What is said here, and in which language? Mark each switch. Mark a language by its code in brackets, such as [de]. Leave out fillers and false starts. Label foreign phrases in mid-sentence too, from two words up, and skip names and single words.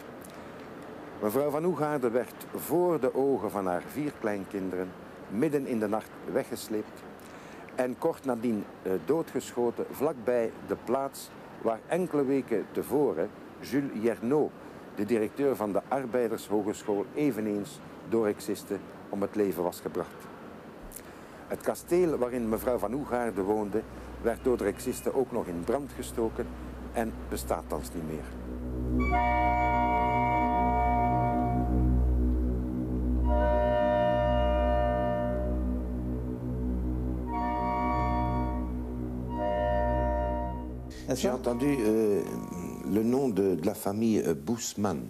[nl] Mevrouw Van Hougarde werd voor de ogen van haar 4 kleinkinderen midden in de nacht weggesleept en kort nadien doodgeschoten vlakbij de plaats waar enkele weken tevoren Jules Yernaud, de directeur van de Arbeidershogeschool, eveneens door rexisten om het leven was gebracht. Het kasteel waarin mevrouw Van Hougarde woonde werd door de rexisten ook nog in brand gestoken en bestaat thans niet meer. [fr] J'ai entendu le nom de la famille Bousman.